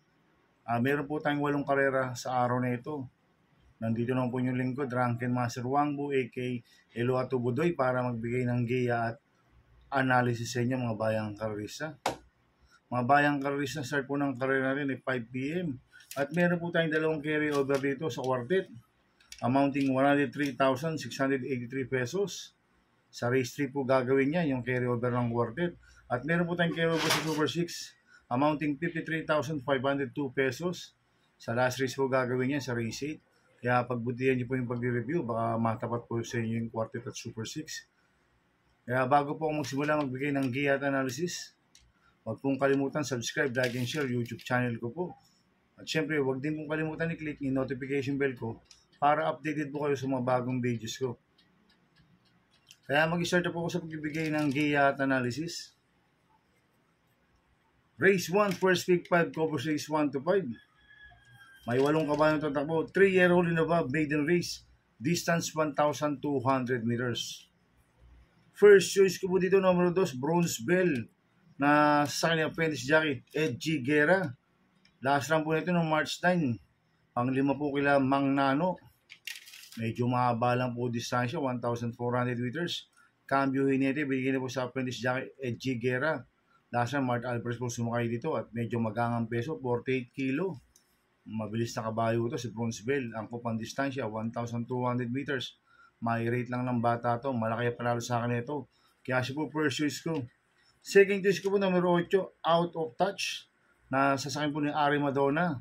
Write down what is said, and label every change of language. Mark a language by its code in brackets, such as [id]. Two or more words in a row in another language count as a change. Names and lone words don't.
[tl] Meron po tayong 8 karera sa araw na ito. Nandito naman po yung lingkod, Drunken Master Wangbu, a.k.a. Eloato Budoy, para magbigay ng giya at analysis sa inyo mga bayang karista. Mga bayang karista, start po ng karera rin ay 5 p.m. At meron po tayong 2 [en] carry over [tl] dito sa quartet, amounting 103,683 pesos. Sa race 3 po gagawin niya yung [en] carry over [tl] ng quartet. At meron po tayong [en] carry over [tl] sa Super 6, amounting 53,502 pesos. Sa last race po gagawin niya sa race 8. Kaya pagbutihan niyo po yung pag-review, baka matapat po sa inyo yung quartet at Super 6. Kaya bago po ako magsimula magbigay ng giya at analysis, huwag pong kalimutan subscribe, [en] like, and share [tl] YouTube channel ko po. At syempre, huwag din pong kalimutan i-click yung [en] notification bell [tl] ko para updated po kayo sa mga bagong videos ko. Kaya mag-start po ako sa pagbibigay ng giya at analysis. [en] Race 1, first pick 5, covers race 1 to 5. May 8 kabayong tatakbo, 3-year-old and above, maiden race, distance 1,200 meters. First choice [tl] ko po dito, numero 2, Bronze Bell, na sa kanyang [en] apprentice jockey, [tl] Edgy Guerra. [en] Last run [tl] po nito noong March 9. Pang-5 po kila Mang Nano. Medyo mahaba lang po distansya, 1,400 meters. [es] Cambio Hinete, [tl] binigyan na po sa [en] apprentice jockey [tl] Edgy Guerra. Last run, Mart Alvarez po sumakay dito at medyo magangang peso, 48 kilo. Mabilis na kabayo ito si Bronze Bell. Ang kupang distansya, 1,200 meters. May rate lang ng bata to. Malaki panalo sa akin ito. Kaya siya po [en] first choice [tl] ko. [en] Second choice [tl] ko po, numero 8, Out of Touch, na sasakin po ni Ari Madonna.